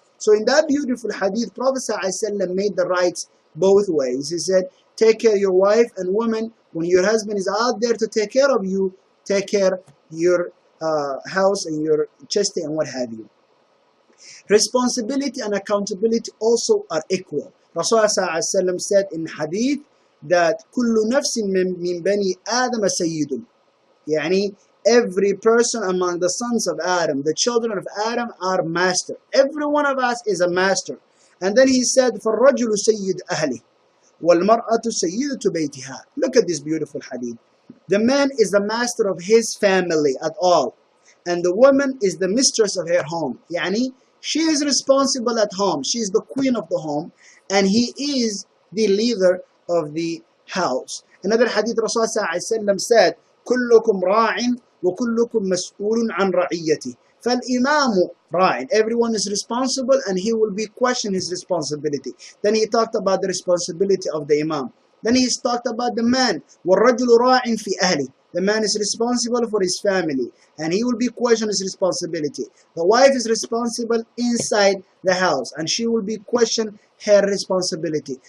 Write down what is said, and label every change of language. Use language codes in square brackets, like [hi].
[en] So in that beautiful hadith, Prophet ﷺ made the rights both ways. He said, take care of your wife, and women, when your husband is out there to take care of you, take care of your house and your chastity and what have you. Responsibility and accountability also are equal. Rasulullah ﷺ said in hadith that [ar] كل نفس من بني آدم سيد. [en] يعني every person among the sons of Adam, the children of Adam, are master. Every one of us is a master. And then he said, [ar] فَالرَّجُلُ سَيِّدْ أَهْلِهِ وَالْمَرْأَةُ سَيِّدَةُ بَيْتِهَا. [en] Look at this beautiful hadith. The man is the master of his family at all, and the woman is the mistress of her home. Yani, she is responsible at home. She is the queen of the home, and he is the leader of the house. Another hadith, Rasulullah ﷺ said, [ar] كُلُّكُمْ رَاعٍ وَكُلُّكُمْ مَسْئُولٌ عَنْ رَعِيَّتِهِ. فَالْإِمَامُ رَاعٍ. [en] Everyone is responsible and he will be questioned his responsibility. Then he talked about the responsibility of the imam. Then he talked about the man. [ar] وَالرَّجُلُ رَاعٍ فِي أَهْلِهِ. [en] The man is responsible for his family and he will be questioned his responsibility. The wife is responsible inside the house and she will be questioned her responsibility.